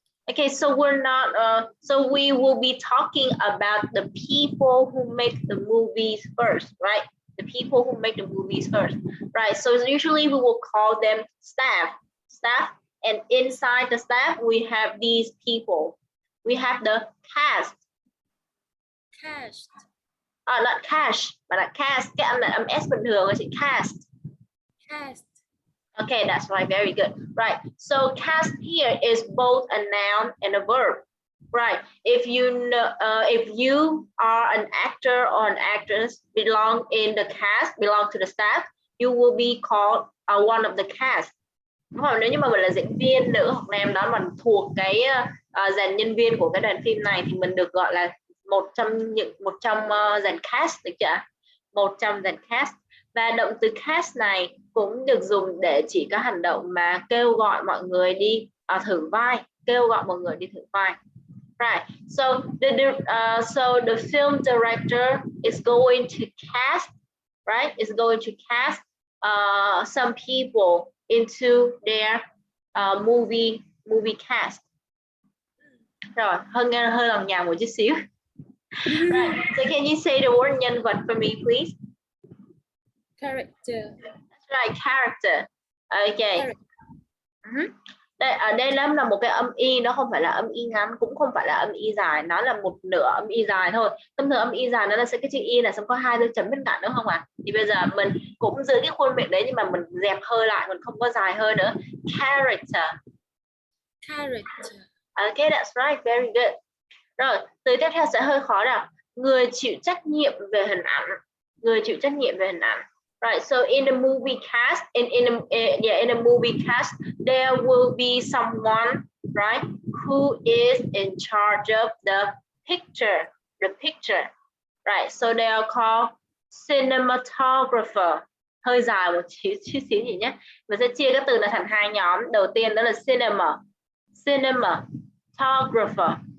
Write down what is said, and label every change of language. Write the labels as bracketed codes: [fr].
[en] Okay, so we're not so we will be talking about the people who make the movies first, right? The people who make the movies first, right? So usually we will call them staff, and inside the staff we have these people. We have the cast. Not cash, [vi] mà là cast. Cái âm là âm S bình thường, là chị cast. [en] Okay, that's right. Very good. Right. So cast here is both a noun and a verb. Right. If you know, if you are an actor or an actress belong in the cast, belong to the staff, you will be called one of the cast. [vi] Đúng không? Nếu như mà mình là diễn viên nữ hoặc nam đó mà thuộc cái dàn nhân viên của cái đoàn phim này thì mình được gọi là một trong dàn cast, được chưa? Một trong dàn cast. Và động từ cast này cũng được dùng để chỉ có hành động mà kêu gọi mọi người đi thử vai, kêu gọi mọi người đi thử vai. [en] Right. So the film director is going to cast, right? Is going to cast some people into their movie cast. [vi] Rồi, hơi lòng nhào một chút xíu. [en] Right. So can you say the word [vi] nhân vật [en] for me, please? Character. That's right, character. Okay. [vi] Ở đây là một cái âm y, nó không phải là âm y ngắn, cũng không phải là âm y dài, nó là một nửa âm y dài thôi. Thông thường âm y dài nó là sẽ cái chữ y là xong có 2 dấu chấm bên cạnh, đúng không ạ? Thì bây giờ mình cũng giữ cái khuôn miệng đấy nhưng mà mình dẹp hơi lại, mình không có dài hơi nữa. [en] Character. Character. Okay, that's right, very good. [vi] Rồi, từ tiếp theo sẽ hơi khó nào. Người chịu trách nhiệm về hình ảnh. Người chịu trách nhiệm về hình ảnh. [en] Right, so in the movie cast, in a movie cast, there will be someone, right, who is in charge of the picture, right? So they are called cinematographer. [vi] Hơi dài một chút xíu gì nhé. Mình sẽ chia các từ này thành 2 nhóm. Đầu tiên đó là cinematographer.